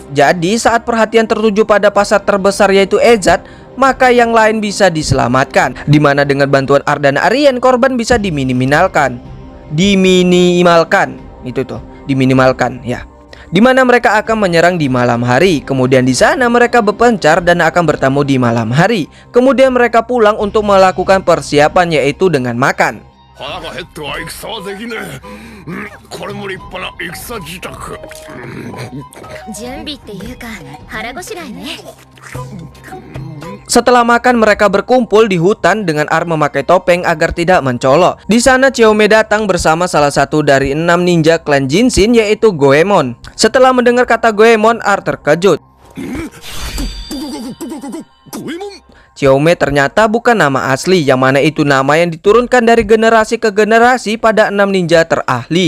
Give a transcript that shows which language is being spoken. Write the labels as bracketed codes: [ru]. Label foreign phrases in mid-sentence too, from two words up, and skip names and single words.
[id] Jadi saat perhatian tertuju pada pasar terbesar yaitu Edzat, maka yang lain bisa diselamatkan, di mana dengan bantuan Art dan Ariane korban bisa diminimalkan, ya. Di mana mereka akan menyerang di malam hari. Kemudian di sana mereka berpencar dan akan bertemu di malam hari. Kemudian mereka pulang untuk melakukan persiapan yaitu dengan makan. [ja] 腹が減っては戦はできねえ。これも立派な戦支度。準備っていうか腹ごしらえね。 [id] Setelah makan, mereka berkumpul di hutan dengan Ark memakai topeng agar tidak mencolok. Di sana Chiyome datang bersama salah satu dari 6 ninja klan Jinshin, yaitu Goemon. Setelah mendengar kata Goemon, Ark terkejut. Chiyome ternyata bukan nama asli, yang mana itu nama yang diturunkan dari generasi ke generasi pada 6 ninja terahli.